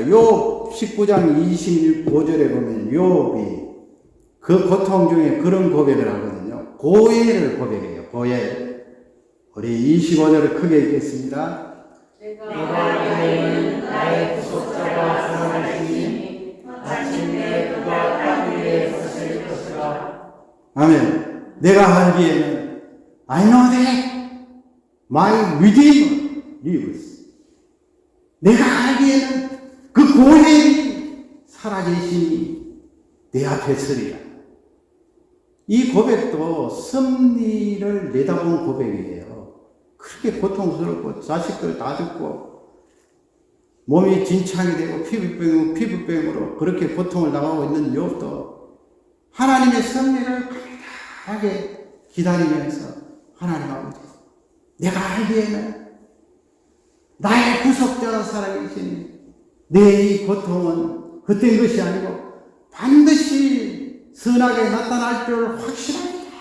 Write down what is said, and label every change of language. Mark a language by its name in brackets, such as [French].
[Korean] 욥 19장 25절에 보면 욥이 그 고통 중에 그런 고백을 하거든요. 고해를 고백해요. 고해. 우리 25절을 크게 읽겠습니다. 내가 여호와는 나의 구속자가 살아나시니 마침내 그가 땅 위에 서실 것이라. 아멘. 내가 알기에는 [English] I know that my Redeemer lives. [Korean] 내가 알기에는 그 고해이 살아계시니 내 앞에 서리라. 이 고백도 승리를 내다본 고백이에요. 그렇게 고통스럽고 자식들 다 죽고 몸이 진창이 되고 피부병으로 그렇게 고통을 당하고 있는 욥도 하나님의 승리를 강하게 기다리면서 하나님 아버지, 내가 알기에는 나의 구속자가 살아계시니 내 이 고통은 헛된 것이 아니고 반드시 선하게 나타날 줄 확신합니다.